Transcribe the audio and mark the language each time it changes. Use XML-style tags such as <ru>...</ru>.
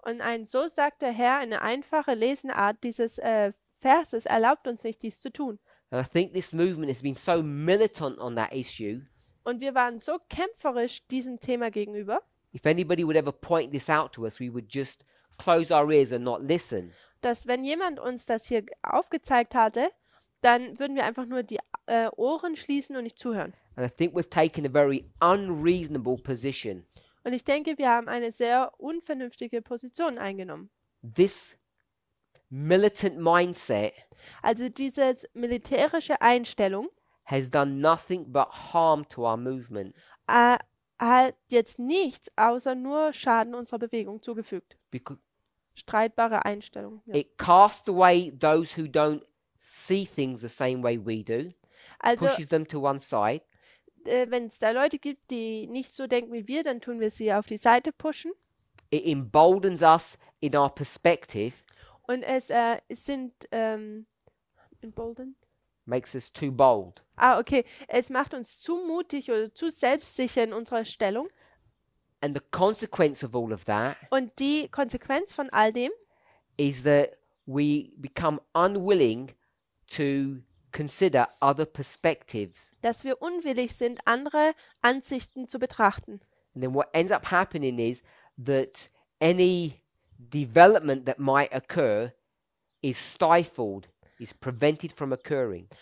<de>Und ein so sagt der Herr, eine einfache Lesenart dieses Verses erlaubt uns nicht, dies zu tun.</de> <en>And I think this movement has been so militant on that issue.</en> <de>Und wir waren so kämpferisch diesem Thema gegenüber,</de> <en>If anybody would ever point this out to us, we would just close our ears and not listen.</en> <de>dass wenn jemand uns das hier aufgezeigt hatte, dann würden wir einfach nur die Ohren schließen und nicht zuhören.</de> <en>And I think we've taken a very unreasonable position.</en> <de>Und ich denke, wir haben eine sehr unvernünftige Position eingenommen.</de> <en>This militant mindset</en> <de>Also diese militärische Einstellung</de> <en>has done nothing but harm to our movement.</en> <de>hat jetzt nichts außer nur Schaden unserer Bewegung zugefügt.</de> <en>Because</en> <de>Streitbare Einstellung. Ja.</de> <en>it casts away those who don't see things the same way we do,</en> <de>Also</de> <en>pushes them to one side,</en> <de>wenn es da Leute gibt, die nicht so denken wie wir, dann tun wir sie auf die Seite pushen.</de> <en>it emboldens us in our perspective,</en> <de>Und es sind emboldened?</de> <en>makes us too bold. Okay.</en> <de>Es macht uns zu mutig oder zu selbstsicher in unserer Stellung.</de> <en>And the consequence of all of that</en> <de>Und die Konsequenz von all dem</de> <en>is that we become unwilling to consider other perspectives.</en> <de>dass wir unwillig sind, andere Ansichten zu betrachten.</de> <en>And then what ends up happening is that any development that might occur is stifled, is prevented from occurring.</en>